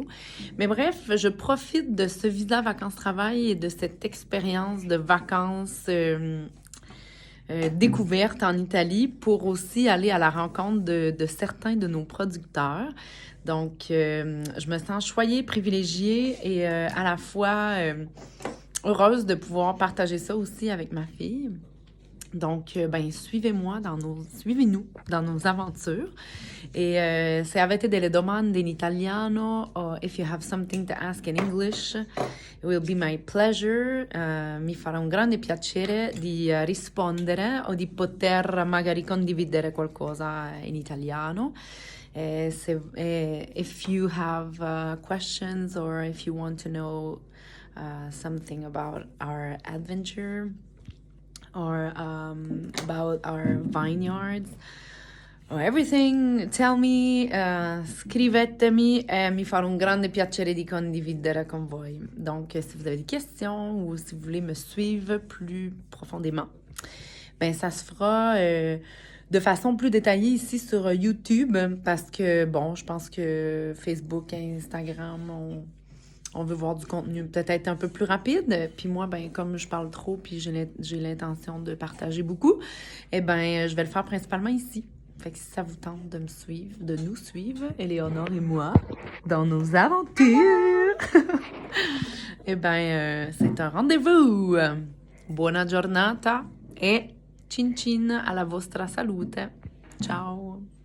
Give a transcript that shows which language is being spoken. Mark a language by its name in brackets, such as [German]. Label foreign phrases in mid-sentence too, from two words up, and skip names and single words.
[French] Mais bref, je profite de ce visa vacances-travail et de cette expérience de vacances découverte en Italie pour aussi aller à la rencontre de certains de nos producteurs. Donc, je me sens choyée, privilégiée et à la fois heureuse de pouvoir partager ça aussi avec ma fille. Donc, suivez-nous dans nos aventures. [Italian] E se avete delle domande in italiano [English] or if you have something to ask in English, it will be my pleasure. [Italian] Mi farà un grande piacere di rispondere o di poter magari condividere qualcosa in italiano. [English] If you have questions or if you want to know something about our adventure or about our vineyards or everything, tell me, [Italian] scrivetemi e mi farà un grande piacere di condividere con voi. [French] Donc, si vous avez des questions ou si vous voulez me suivre plus profondément, ça se fera de façon plus détaillée ici sur YouTube parce que, je pense que Facebook et Instagram, on veut voir du contenu peut-être un peu plus rapide. Puis moi, comme je parle trop puis j'ai l'intention de partager beaucoup, je vais le faire principalement ici. Fait que si ça vous tente de nous suivre, Éléonore et moi, dans nos aventures, c'est un rendez-vous. [Italian] Buona giornata e cin cin alla vostra salute. Ciao!